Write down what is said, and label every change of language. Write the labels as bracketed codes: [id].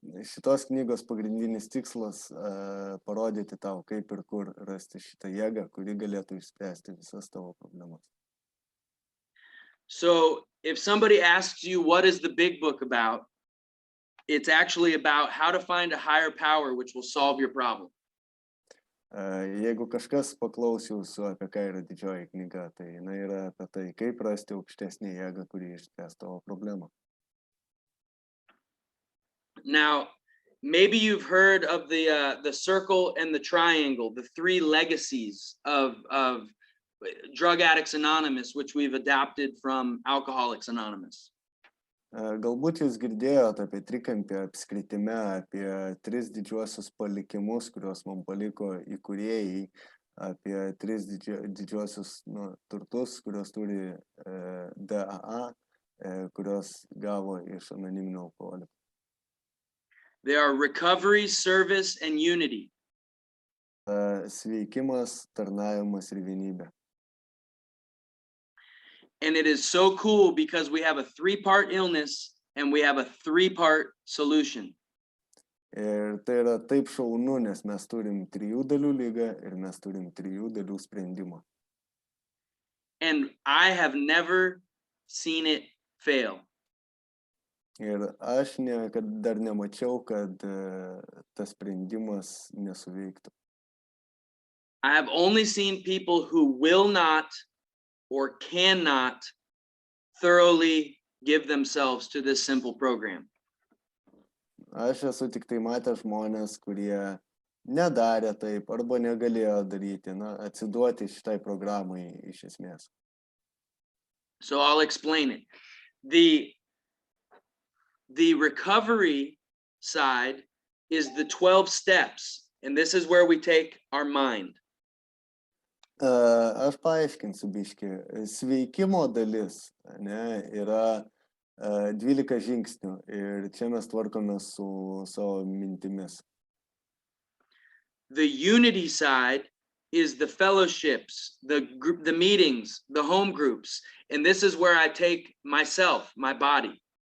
[lt] Šitos knygos pagrindinis tikslas parodyti tau, kaip ir kur rasti šitą jėgą, kuri galėtų išspręsti visas tavo problemas. [en] So if somebody asks you, what is the big book about? It's actually about how to find a higher power which will solve your problem. [lt] Jeigu kažkas paklaus jūsų, apie ką yra didžioji knyga, tai jinai yra apie tai, kaip rasti aukštesnį jėgą, kuri išspręs tavo problemą. [en] Now, maybe you've heard of the circle and the triangle, the three legacies of Drug Addicts Anonymous, which we've adapted from Alcoholics Anonymous. [lt] Galbūt jūs girdėjote apie trikampį apskritime, apie 3 didžiuosius palikimus, kuriuos mums paliko įkūrėjai, apie 3 didžiuosius turtus, kuriuos turi DAA, kuriuos gavo iš anoniminio alkoholiko. [en] They are recovery, service, and unity. [lt] Sveikimas, tarnavimas ir vienybė. [en] And it is so cool because we have a 3-part illness and we have a 3-part solution. [lt] Ir tai yra taip šaunu, nes mes turim 3 dalių ligą ir mes turim 3 dalių sprendimą. [en] And I have never seen it fail. [lt] Ir aš dar nemačiau, kad tas sprendimas nesuveiktų. [en] I have only seen people who will not or cannot thoroughly give themselves to this simple program. [lt] Aš esu tik tai matęs žmonės, kurie nedarė taip arba negalėjo daryti, atsiduoti šitai programai iš esmės. [en] So I'll explain it. The recovery side is the 12 steps, and this is where we take our mind. [lt] Aš paaiškinsiu biškį. Sveikimo dalis yra 12 žingsnių ir čia mes tvarkome su savo mintimis. [en] The unity side is the fellowships, the meetings, the home groups, and this is where I take myself, my body.